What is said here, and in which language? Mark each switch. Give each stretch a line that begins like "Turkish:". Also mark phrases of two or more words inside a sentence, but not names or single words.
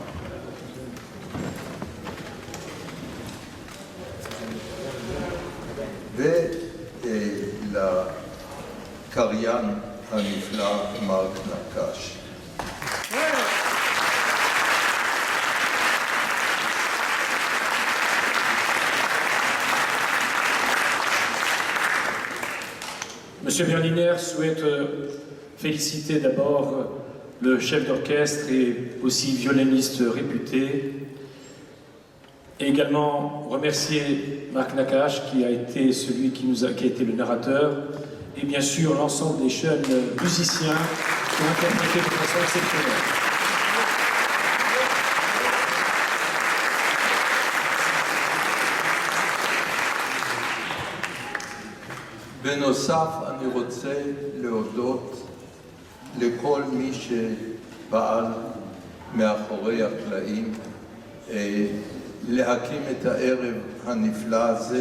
Hebrew: ולקריין הנפלא מרק נקש.
French: Monsieur Berliner souhaite féliciter d'abord le chef d'orchestre et aussi violoniste réputé, et également remercier Marc Nakache qui a été celui qui a été le narrateur, et bien sûr l'ensemble des jeunes musiciens qui ont interprété de façon exceptionnelle.
Hebrew: בנוסף, אני רוצה להודות לכל מי שפעל מאחורי הקלעים להקים את הערב הנפלא הזה.